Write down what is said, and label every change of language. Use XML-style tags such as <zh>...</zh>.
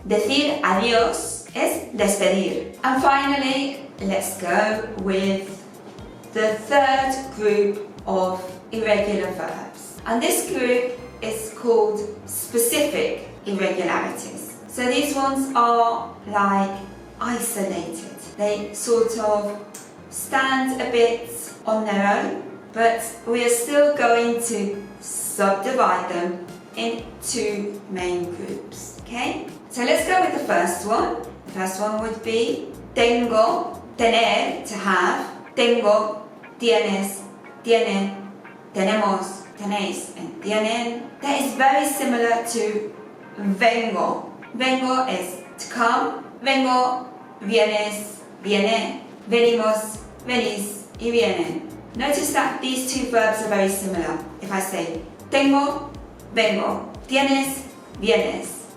<es>Decir adiós es despedir.</es> <en>And finally, let's go with the third group of irregular verbs. And this group is called specific irregularities. So these ones are like isolated. They sort of stand a bit on their own, but we are still going to subdivide them in two main groups. Okay? So let's go with the first one. The first one would be tengo, tener, to have.</en> <es>Tengo, tienes, tienen, tenemos, tenéis, and tienen.</es> <en>That is very similar to vengo. Vengo is to come.</en> <es>Vengo, vienes, viene. Venimos, venís, y vienen.</es> <en>Notice that these two verbs are very similar. If I say</en> <es>tengo, vengo. Tienes, vienes.</es>